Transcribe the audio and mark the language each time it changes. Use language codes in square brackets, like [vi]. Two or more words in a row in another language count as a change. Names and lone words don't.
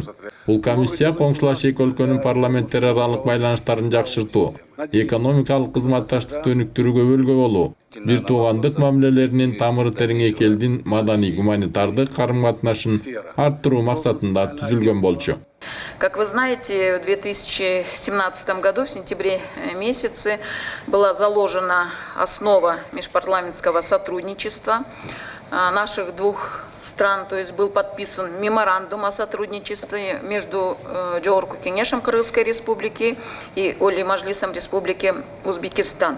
[ky] Бул комиссия коңшулаш эки өлкөнүн парламенттер аралык байланыштарын жакшыртуу, экономикалык кызматташтыкты өнүктүрүүгө өбөлгө болуу, бир туугандык мамилелеринин тамыры терең эки элдин маданий гуманитардык карым-катнашын арттыруу максатында түзүлгөн болчу. [ru] Как вы знаете, в 2017 году, в сентябре месяце, была заложена основа межпарламентского сотрудничества наших двух стран, то есть был подписан меморандум о сотрудничестве между Жогорку Кеңешем Кыргызской Республики и Олий Мажлисом Республики Узбекистан.